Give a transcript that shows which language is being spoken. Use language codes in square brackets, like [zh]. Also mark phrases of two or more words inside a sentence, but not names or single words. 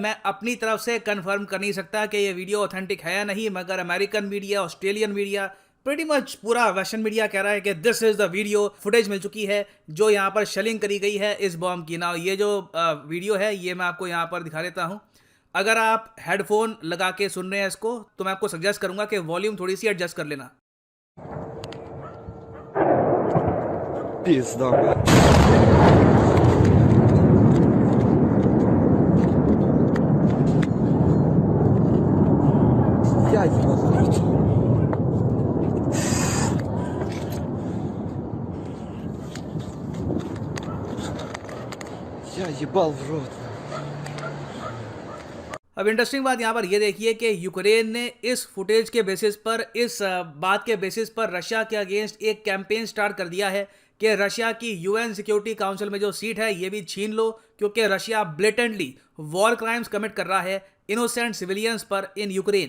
[hi] मैं अपनी तरफ से कंफर्म कर नहीं सकता कि ये [en] video authentic [hi] है या नहीं, मगर [en] American media, Australian media, pretty much [hi] पूरा [en] western media [hi] कह रहा है कि [en] this is the video. [hi] फुटेज मिल चुकी है जो यहाँ पर शेलिंग करी गई है इस बॉम्ब की। ना ये जो वीडियो है ये मैं आपको यहाँ पर दिखा देता हूँ। अगर आप हेडफोन लगा के सुन रहे हैं इसको, तो मैं आपको सजेस्ट करूंगा कि वॉल्यूम थोड़ी सी एडजस्ट कर लेना। [ru] Пизда, блядь. Я ебал в рот. Я ебал в रot. [hi] अब इंटरेस्टिंग बात यहाँ पर यह देखिए कि यूक्रेन ने इस फुटेज के बेसिस पर, इस बात के बेसिस पर रशिया के अगेंस्ट एक [en] campaign start [hi] कर दिया है कि रशिया की यूएन सिक्योरिटी काउंसिल में जो सीट है ये भी छीन लो, क्योंकि रशिया [en] blatantly war crimes commit [hi] कर रहा है [en] innocent civilians [hi] पर इन यूक्रेन।